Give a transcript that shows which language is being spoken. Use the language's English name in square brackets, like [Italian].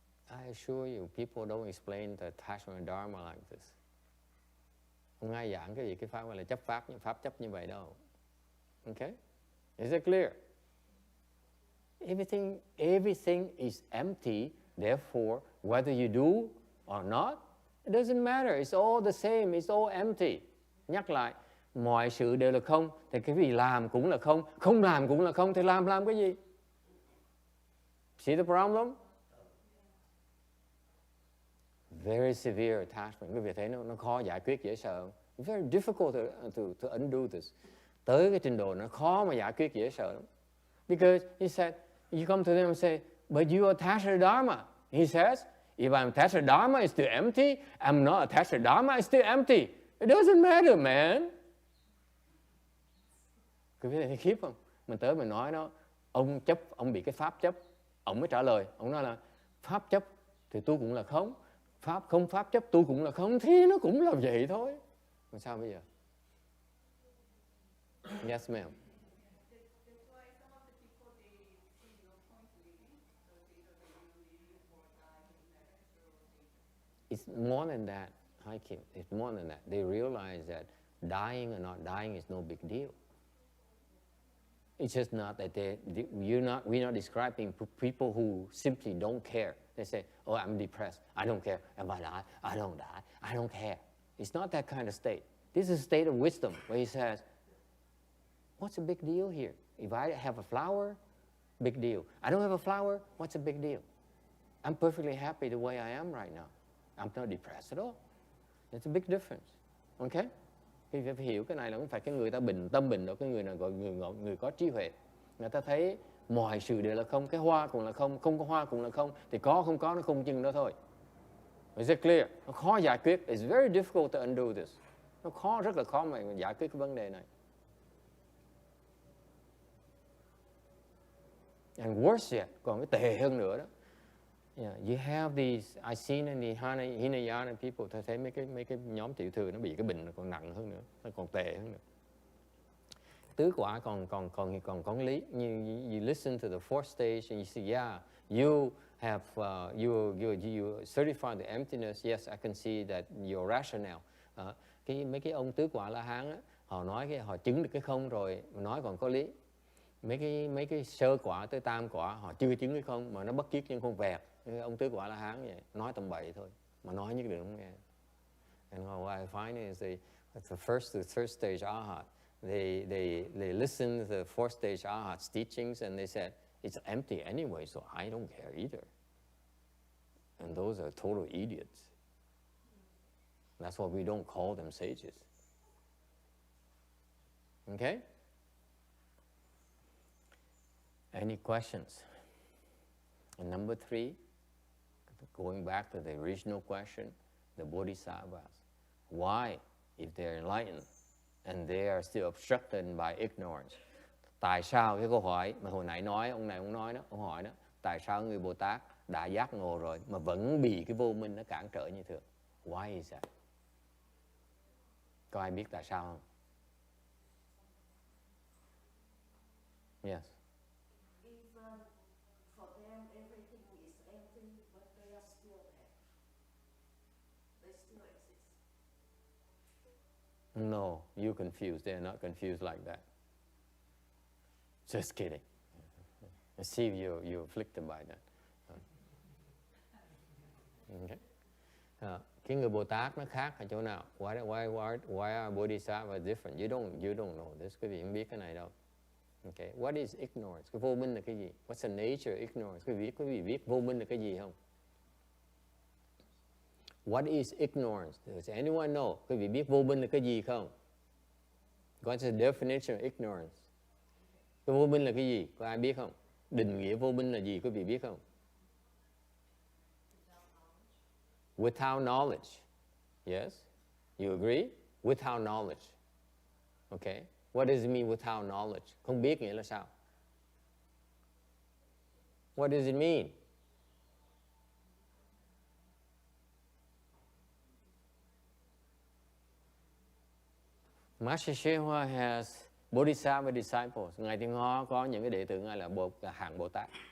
[English] I assure you, people don't explain the attachment dharma like this. [Vietnamese] Không ai giảng cái gì cái pháp gọi là chấp pháp, nhưng pháp chấp như vậy đâu. [English] Okay? Is it clear? Everything is empty. Therefore, whether you do or not, it doesn't matter. It's all the same. It's all empty. [Vietnamese] Nhắc lại, mọi sự đều là không. Thì cái gì làm cũng là không, không làm cũng là không. Thì làm cái gì? [English] See the problem? Very severe attachment. [Vietnamese] Quý vị thấy nó khó giải quyết, dễ sợ. [English] Very difficult to undo this. [Vietnamese] Tới cái trình độ nó khó mà giải quyết, dễ sợ lắm. [English] Because he said, you come to them and say, but you are attached to Dharma. He says, if I'm attached to Dharma, it's still empty. I'm not attached to Dharma, it's still empty. It doesn't matter, man. [Vietnamese] Quý vị thấy khiếp không? Mình tới mình nói nó, ông chấp, ông bị cái pháp chấp. Ông mới trả lời, ông nói là pháp chấp thì tôi cũng là không. Pháp không pháp chấp tôi cũng là không, thì nó cũng là vậy thôi. Làm sao bây giờ? [English] Yes, ma'am. It's more than that. Hi, Kim. It's more than that. They realize that dying or not dying is no big deal. It's just not that we're not describing people who simply don't care. They say, oh, I'm depressed. I don't care. If I die, I don't die. I don't care. It's not that kind of state. This is a state of wisdom where he says, what's the big deal here? If I have a flower, big deal. I don't have a flower, what's the big deal? I'm perfectly happy the way I am right now. I'm not depressed at all. It's a big difference. Okay? [Vietnamese] Khi phải hiểu cái này là không phải cái người ta tâm bình đâu, cái người nào gọi người có trí huệ. Người ta thấy mọi sự đều là không, cái hoa cũng là không, không có hoa cũng là không, thì có không có nó không chừng đó thôi. [English] Is it clear? [Vietnamese] Nó khó giải quyết. [English] It's very difficult to undo this. [Vietnamese] Nó khó, rất là khó mà giải quyết cái vấn đề này. [English] And worse yet, [Vietnamese] còn cái tệ hơn nữa đó. [English] Yeah, you have these, I seen in the Hinayana people, [Vietnamese] tôi thấy mấy cái nhóm tiểu thừa nó bị cái bệnh nó còn nặng hơn nữa, nó còn tệ hơn nữa. Tứ quả còn có lý. [English] You listen to the fourth stage and you see, yeah, you have you certify the emptiness. Yes, I can see that you're rational. [Vietnamese] Mấy cái ông tứ quả La Hán á, họ chứng được cái không rồi, mà nói còn có lý. Mấy cái sơ quả tới tam quả họ chưa chứng cái không mà nó bất kiết nhưng không vẹt. Ông tứ quả La Hán vậy, nói tầm bậy thôi, mà nói nhất định không nghe. [English] And what I find is the first to third stage Arhat, they listen to the fourth stage Arhat's teachings and they said it's empty anyway, so I don't care either. And those are total idiots. That's why we don't call them sages. Okay? Any questions? And number 3, going back to the original question, the bodhisattvas. Why, if they're enlightened and they are still obstructed by ignorance? [Vietnamese] Tại sao, cái câu hỏi mà hồi nãy nói, ông nói đó, ông hỏi đó, tại sao người Bồ Tát đã giác ngộ rồi mà vẫn bị cái vô minh nó cản trở như thường? [English] Why is that? [Vietnamese] Có ai biết tại sao không? [English] Yes. For them, everything is empty, but they are still there. They still exist. No, you're confused. They're not confused like that. Just kidding. I see you're afflicted by that. Okay. [Vietnamese] Cái người Bồ Tát nó khác ở chỗ nào? [English] Why are Bodhisattvas different? You don't know this. [Vietnamese] Quý vị không biết cái này đâu. [English] Okay. What is ignorance? [Vietnamese] Cái vô minh là cái gì? [English] What's the nature of ignorance? [Vietnamese] Quý vị biết vô minh là cái gì không? [English] What is ignorance? Does anyone know? [Vietnamese] Quý vị biết vô minh là cái gì không? [English] What's the definition of ignorance? [Vietnamese] Cái vô minh là cái gì? Có ai biết không? Định nghĩa vô minh là gì? Quý vị biết không? [English] Without knowledge. Yes? You agree? Without knowledge. Okay? What does it mean without knowledge? [Vietnamese] Không biết nghĩa là sao? [English] What does it mean? Master Shehua has Bodhisattva disciples. [Vietnamese] Ngài Thiên Hóa có những cái đệ tử Ngài là hạng Bồ Tát.